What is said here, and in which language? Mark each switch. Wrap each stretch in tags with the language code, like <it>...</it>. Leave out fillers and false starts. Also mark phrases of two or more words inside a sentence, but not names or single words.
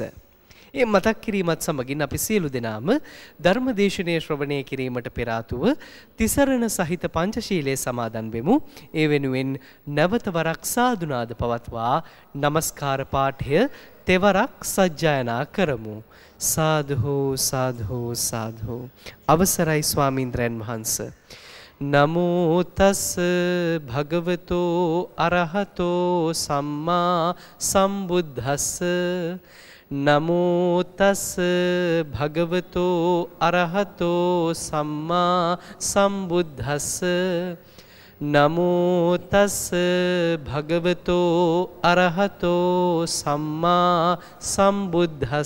<si>ඒ මතක් කිරීමත් සමගින් අපි සියලු දෙනාම ධර්මදේශනය ශ්‍රවණය කිරීමට පෙර ආතුව තිසරණ සහිත පංචශීලයේ සමාදන් වෙමු. ඒ වෙනුවෙන් නැවත වරක් සාදුනාද පවත්වා නමස්කාර පාඨය තෙවරක් සජ්ජායනා කරමු. සාධු සාධු සාධු. අවසරයි ස්වාමීන්ද්‍රයන් වහන්ස.</si> <pi>නමෝ තස් භගවතෝ අරහතෝ සම්මා සම්බුද්දස්ස. නමෝ තස් භගවතෝ අරහතෝ සම්මා සම්බුද්දස්ස. නමෝ තස් භගවතෝ අරහතෝ සම්මා සම්බුද්දස්ස.</pi>